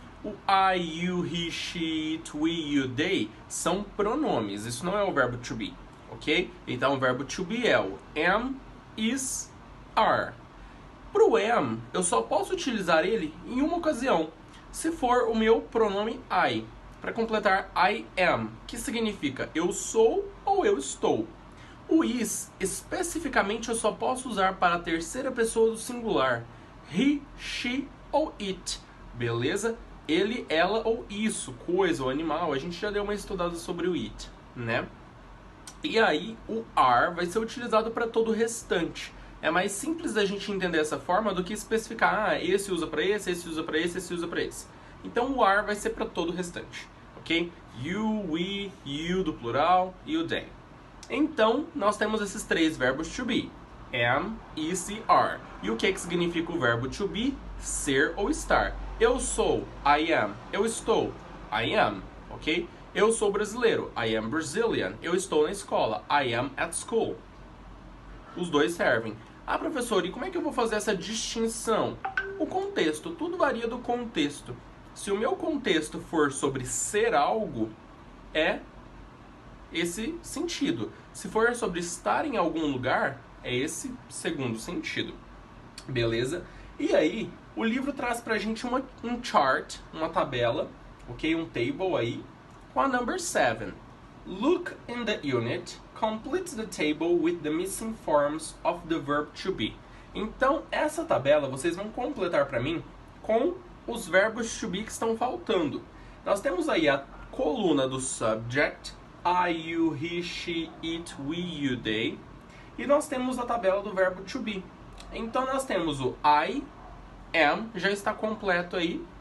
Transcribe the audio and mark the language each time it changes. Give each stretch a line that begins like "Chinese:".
Portuguese: O
English: I, you, he, she, it, we, you, they
Portuguese: são pronomes. Isso não é o verbo to be, ok? Então o verbo to be é o am, is, are. Para o am, eu só posso utilizar ele em uma ocasião, se for o meu pronome I, para completar I am, que significa eu sou ou eu estou. O is, especificamente, eu só posso usar para a terceira pessoa do singular, he, she ou it, beleza? Ele, ela ou isso, coisa ou animal, a gente já deu uma estudada sobre o it, né? E aí, o are vai ser utilizado para todo o restante. É mais simples da gente entender dessa forma do que especificar, esse usa para esse usa para esse usa para esse. Então, o are vai ser para todo o restante, ok? You, we, you do plural e o they. Então, nós temos esses 3 verbos to be. Am, is e are. E o que significa o verbo to be? Ser ou estar. Eu sou, I am. Eu estou, I am, ok? Eu sou brasileiro,
English: I am Brazilian.
Portuguese: Eu estou na escola,
English: I am at school.
Portuguese: Os 2 servem. Ah, professor, e como é que eu vou fazer essa distinção? O contexto, tudo varia do contexto. Se o meu contexto for sobre ser algo, é esse sentido. Se for sobre estar em algum lugar, é esse segundo sentido. Beleza? E aí, o livro traz pra gente um chart, uma tabela, ok? Um table aí, com a number 7.
English: Look in the unit, complete the table with the missing forms of the verb to be.
Portuguese: Então, essa tabela vocês vão completar para mim com os verbos to be que estão faltando. Nós temos aí a coluna do subject,
English: I, you, he, she, it, we, you, they.
Portuguese: E nós temos a tabela do verbo to be. Então nós temos o I am, já está completo aí.